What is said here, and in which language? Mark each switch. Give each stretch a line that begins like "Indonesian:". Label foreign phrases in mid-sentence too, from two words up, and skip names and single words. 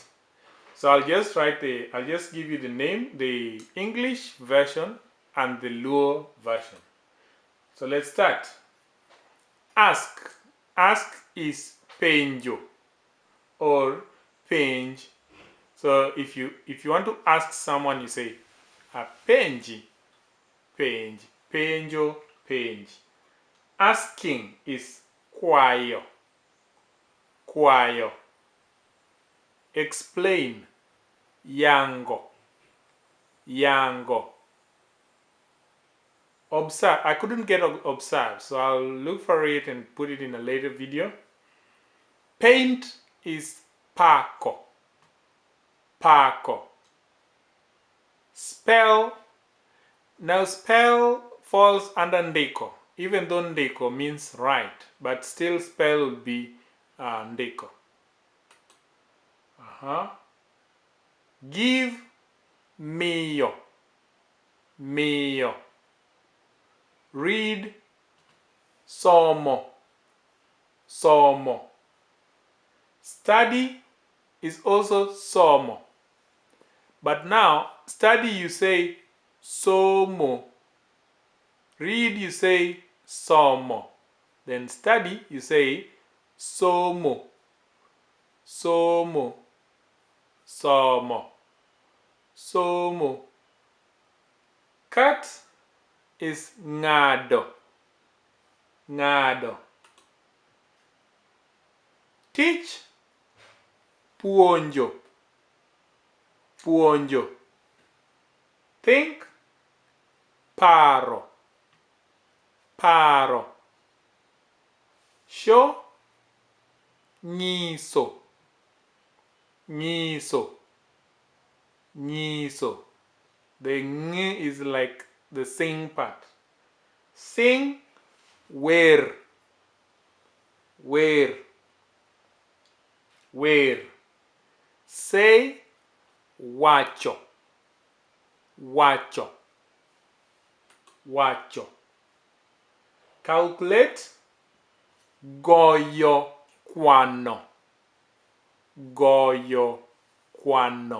English: So I'll just give you the name, the English version and the Luo version. So let's start. Ask. Ask is penjo or penj. So if you want to ask someone, you say
Luo (Kenya and Tanzania): a penji, penj, penjo, penj.
English: Asking is
Luo (Kenya and Tanzania): kwayo, kwayo.
English: Explain,
Luo (Kenya and Tanzania): yango, yango.
English: Observe. I couldn't get observe, so I'll look for it and put it in a later video. Paint is
Luo (Kenya and Tanzania): pako, pako.
English: Spell. Now spell falls under ndeko, even though ndeko means write, but still spell will be ndeko. Give,
Luo (Kenya and Tanzania): miyo, miyo.
English: Read,
Luo (Kenya and Tanzania): somo, somo.
English: Study is also somo, but now study you say somo, read you say somo, then study you say
Luo (Kenya and Tanzania): somo, somo, somo, somo.
English: Cut is
Luo (Kenya and Tanzania): ngado, ngado.
English: Teach,
Luo (Kenya and Tanzania): puonjo, puonjo.
English: Think,
Luo (Kenya and Tanzania): paro, paro.
English: Show,
Luo (Kenya and Tanzania): nyiso, nyiso, nyiso.
English: The ng is like the sing part. Sing, where, where, where. Say,
Luo (Kenya and Tanzania): wacho, wacho, wacho.
English: Calculate,
Luo (Kenya and Tanzania): goyo kwano, goyo kwano.